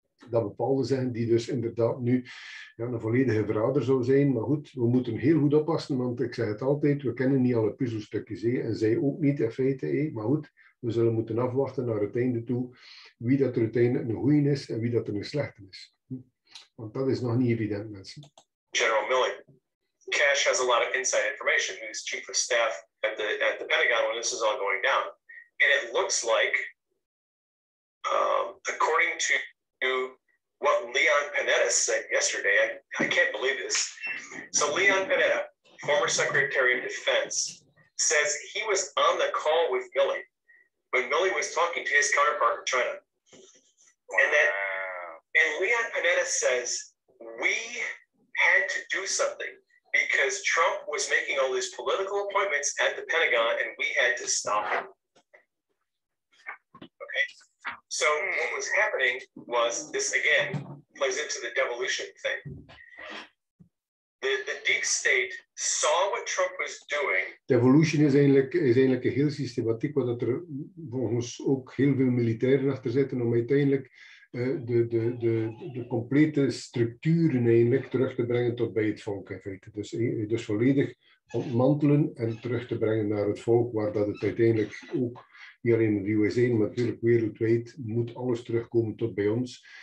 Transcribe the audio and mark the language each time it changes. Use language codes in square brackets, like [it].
[nl] Dat bepaalde zijn, die dus inderdaad nu een volledige verrader zou zijn. Maar goed, we moeten heel goed oppassen, want ik zeg het altijd, we kennen niet alle puzzelstukjes. En zij ook niet in feite. Maar goed, we zullen moeten afwachten naar het einde toe wie dat er uiteindelijk een goeie is en wie dat er een slechte is. Want dat is nog niet evident, mensen. [en] General Milley. Cash has a lot of inside information. He's chief of staff at the Pentagon when this is all going down. And it looks like, according to what Leon Panetta said yesterday, I can't believe this. So Leon Panetta, former Secretary of Defense, says he was on the call with Milley when Milley was talking to his counterpart in China. And Leon Panetta says, we had to do something because Trump was making all these political appointments at the Pentagon and we had to stop him. Okay. So what was happening was, this again plays into the devolution thing. The deep state saw what Trump was doing. [nl] Devolution is eigenlijk een heel systematiek, waar er volgens ook heel veel militairen achter zitten om uiteindelijk de complete structuren eigenlijk terug te brengen tot bij het volk in feite. Dus volledig ontmantelen en terug te brengen naar het volk, waar dat het uiteindelijk ook niet alleen in de USA, maar natuurlijk wereldwijd moet alles terugkomen tot bij ons.